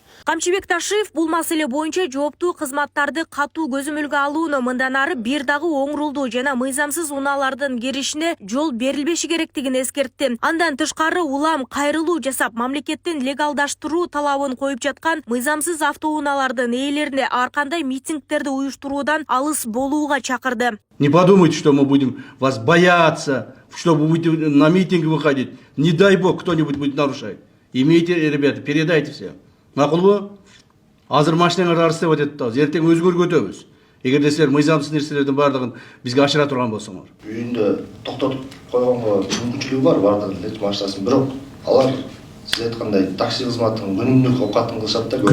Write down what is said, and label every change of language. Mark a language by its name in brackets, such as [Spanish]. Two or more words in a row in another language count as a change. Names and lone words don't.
[Kyrgyz] Камчыбек Ташиев бул маселе боюнча жооптуу кызматтарды катуу көзөмөлгө алууну, мындан ары бир дагы оңрулдуу жана мыйзамсыз унаалардын киришине жол берилбеши керектигин эскертти. Андан тышкары улам кайрылуу жасап, мамлекеттин легалдаштыруу талабын коюп жаткан мыйзамсыз автоунаалардын ээлерине ар кандай митингдерди уюштуруудан алыс болууга чакырды. [Russian] Не подумайте, что мы будем вас бояться, что вы будете на митинг выходить. Не дай бог, кто-нибудь будет нарушать. Имейте, ребята, передайте все. [Kyrgyz] Макулбу? Азыр машинаңарды арыстап атат да, эртең өзгөргө өтөбүз. Эгерде силер мыйзамсыз нерселердин бардыгын бизге ашыра турган болсоңор. Үйүндө токтотуп койгонго мүмкүнчүлүгү бар бардыгын эле машинасын, бирок алар сиз айткандай такси кызматынын күнүмдүк оокатын кылышат да.